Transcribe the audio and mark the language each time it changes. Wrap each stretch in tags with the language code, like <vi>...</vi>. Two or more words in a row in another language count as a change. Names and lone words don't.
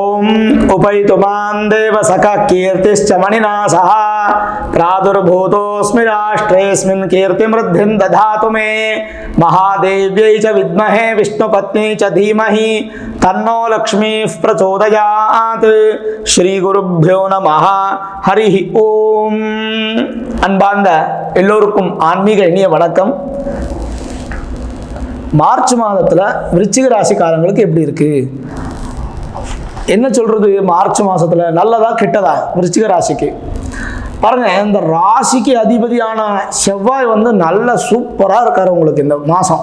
<sa>उपैतुमां देवसखः कीर्तिश्च मणिनासः प्रादुर्भूतोऽस्मि राष्ट्रेऽस्मिन् कीर्तिमृद्धिं दधातु मे महादेव्यै च विद्महे विष्णुपत्न्यै च धीमहि तन्नो लक्ष्मीः प्रचोदयात् श्रीगुरुभ्यो नमः हरि ओम.</sa> <ta>அன்பார்ந்த எல்லோருக்கும் ஆன்மீக இனிய வணக்கம். மார்ச் மாதத்தில் விருச்சிக ராசிக்காரங்களுக்கு எப்படி இருக்கு, என்ன சொல்றது? மார்ச் மாதத்தில் நல்லதா கெட்டதா? விருச்சிக ராசிக்கு பாருங்க, இந்த ராசிக்கு அதிபதியான செவ்வாய் நல்ல சூப்பராக இருக்காரு உங்களுக்கு இந்த மாதம்.</ta>